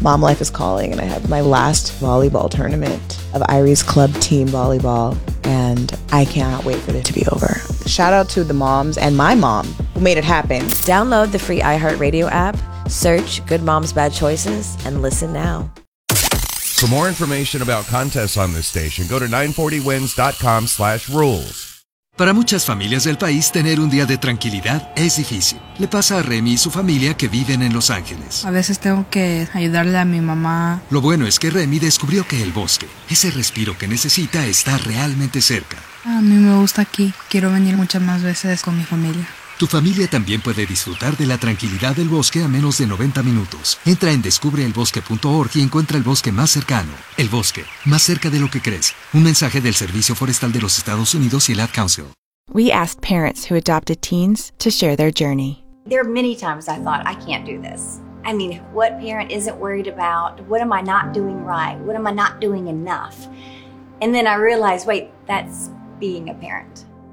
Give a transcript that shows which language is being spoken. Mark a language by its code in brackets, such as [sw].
[en] Mom life is calling and I have my last volleyball tournament of Irie's club team volleyball and I cannot wait for it to be over. Shout out to the moms and my mom who made it happen. Download the free iHeartRadio app. Search Good Moms Bad Choices and listen now. For more information about contests on this station, go to 940wins.com/rules. [es] Para muchas familias del país, tener un día de tranquilidad es difícil. Le pasa a Remy y su familia que viven en Los Ángeles. A veces tengo que ayudarle a mi mamá. Lo bueno es que Remy descubrió que el bosque, ese respiro que necesita, está realmente cerca. A mí me gusta aquí. Quiero venir muchas más veces con mi familia. Tu familia también puede disfrutar de la tranquilidad del bosque a menos de 90 minutos. Entra en descubreelbosque.org y encuentra el bosque más cercano. El bosque, más cerca de lo que crees. Un mensaje del Servicio Forestal de los Estados Unidos y el Ad Council. [en] We asked parents who adopted teens to share their journey. There are many times I thought, I can't do this. I mean, what parent isn't worried about? What am I not doing right? What am I not doing enough? And then I realized, wait, that's... being a parent.